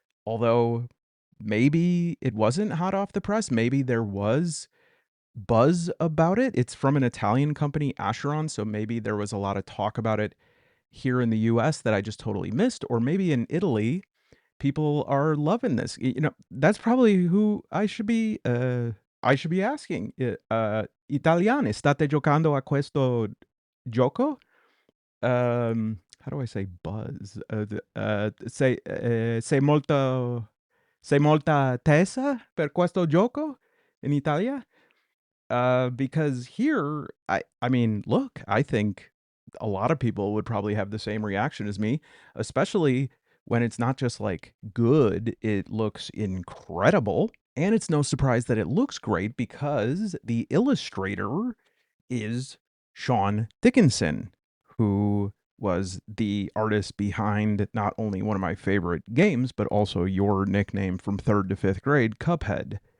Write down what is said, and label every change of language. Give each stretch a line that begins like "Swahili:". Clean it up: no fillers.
English: Although maybe it wasn't hot off the press, maybe there was buzz about it. It's from an Italian company, Acheron, so maybe there was a lot of talk about it here in the US that I just totally missed, or maybe in Italy people are loving this. That's probably who I should be asking.
Italian: Italiani, state giocando a questo gioco?
English: How do I say buzz? Say molto
Italian: Sei molta tesa per questo gioco in Italia?
English: Because here, I mean, look, I think a lot of people would probably have the same reaction as me, especially when it's not just like good, it looks incredible. And it's no surprise that it looks great because the illustrator is Sean Dickinson, who was the artist behind not only one of my favorite games, but also your nickname from third to fifth grade, Cuphead.